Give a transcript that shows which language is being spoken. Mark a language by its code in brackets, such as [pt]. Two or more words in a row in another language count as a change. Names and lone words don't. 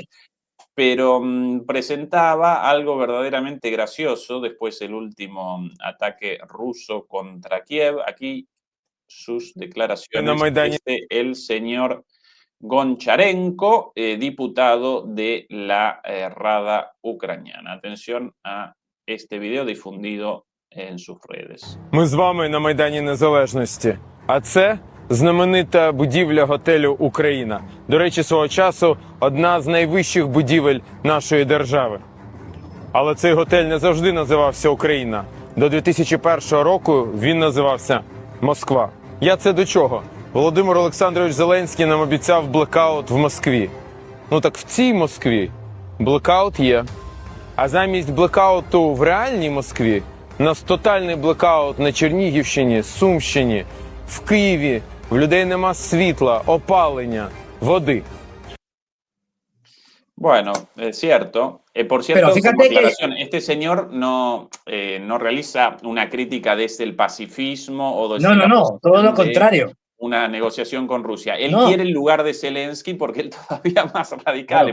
[es] pero presentaba algo verdaderamente gracioso después del último ataque ruso contra Kiev. Aquí sus [uk] На [es] declaraciones [uk] Майдані [es] desde el señor Goncharenko, diputado de la Rada ucraniana. Atención a este video difundido en sus redes. [uk] ми з вами на Майдані Незалежності. А це знаменита будівля готелю Україна. До речі, свого часу одна з найвищих будівель нашої держави. Але цей готель не завжди називався Україна. До 2001 року він називався Москва. Я це до чого? Володимир Олександрович Зеленський нам обіцяв блекаут в Москві. Ну так в цій Москві блекаут є. А замість блекауту в реальній Москві у нас тотальний блекаут на Чернігівщині, Сумщині, в Києві. В людей нема світла, опалення, води. [es] Bueno, es cierto. Por Pero cierto, como fíjate que aclaración, este señor no realiza una crítica desde el pacifismo o no, desde no, la no, todo lo posición de contrario. una negociación con Rusia. Él No, quiere el lugar de Zelensky porque él todavía más radical en